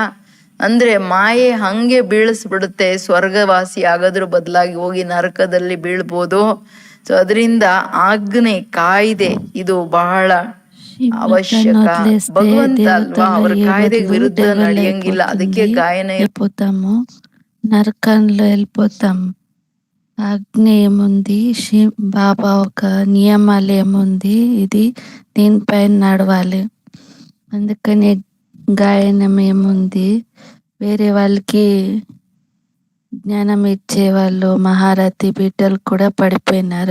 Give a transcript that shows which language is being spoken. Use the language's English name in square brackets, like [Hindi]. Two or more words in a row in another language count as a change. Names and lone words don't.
[Kannada] ಅಂದ್ರೆ ಮಾಯೆ ಹಂಗೆ ಬೀಳಿಸ್ಬಿಡುತ್ತೆ. ಸ್ವರ್ಗವಾಸಿ ಆಗೋದ್ರ ಬದಲಾಗಿ ಹೋಗಿ ನರಕದಲ್ಲಿ ಬೀಳ್ಬೋದು. ಸೊ ಅದರಿಂದ ಆಜ್ಞೆ, ಕಾಯ್ದೆ ಇದು ಬಹಳ ಅವಶ್ಯಕ. ಭಗವಂತ ಅಲ್ವಾ, ಅವ್ರ ಕಾಯ್ದೆಗೆ ವಿರುದ್ಧ ನಡೆಯಂಗಿಲ್ಲ. ಅದಕ್ಕೆ ಗಾಯನ [Telugu] నరకంలో వెళ్ళిపోతాం. ఆజ్ఞ ఏముంది, బాబా ఒక నియమాలు ఏముంది, ఇది దీనిపైన నడవాలి. అందుకని గాయనం ఏముంది, వేరే వాళ్ళకి జ్ఞానం ఇచ్చేవాళ్ళు మహారథి బిడ్డలు కూడా పడిపోయినారు.